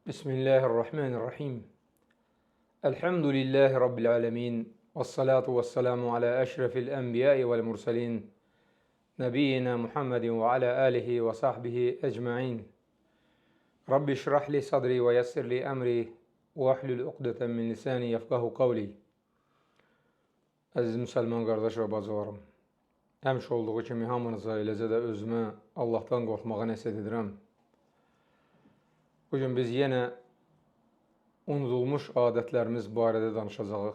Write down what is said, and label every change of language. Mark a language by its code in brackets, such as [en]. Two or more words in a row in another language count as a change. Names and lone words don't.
[ar] بسم الله الرحمن الرحيم. الحمد لله رب العالمين. والصلاة والسلام على أشرف الأنبياء والمرسلين. نبينا محمد وعلى آله وصحبه أجمعين. رب اشرح لي صدري ويسر لي أمري واحلل عقدة من لساني يفقهوا قولي. [az] Əziz müsəlman qardaş və bacılarım, həmişə olduğu kimi hamınıza, eləcə də özümə Allahdan qorxmağa nəsihət edirəm. Bugün biz yenə unudulmuş adətlərimiz barədə danışacağıq.